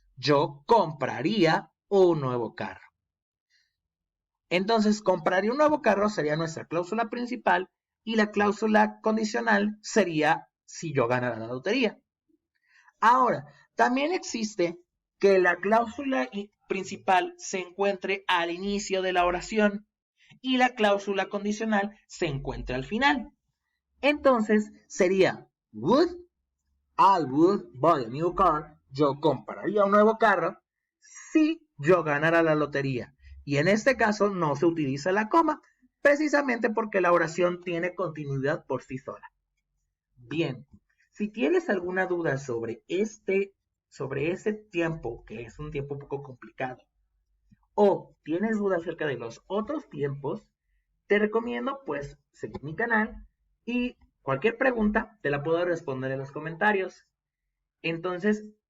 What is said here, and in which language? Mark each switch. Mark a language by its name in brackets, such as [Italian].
[Spanish] Yo compraría un nuevo carro. Entonces, compraría un nuevo carro sería nuestra cláusula principal y la cláusula condicional sería si yo ganara la lotería. Ahora, también existe que la cláusula principal se encuentre al inicio de la oración y la cláusula condicional se encuentre al final. Entonces sería [English] I would buy a new car. [Spanish] Yo compraría un nuevo carro si yo ganara la lotería. Y en este caso no se utiliza la coma, precisamente porque la oración tiene continuidad por sí sola. Bien, si tienes alguna duda sobre ese tiempo, que es un tiempo un poco complicado, o tienes dudas acerca de los otros tiempos, te recomiendo pues seguir mi canal y cualquier pregunta te la puedo responder en los comentarios. Entonces,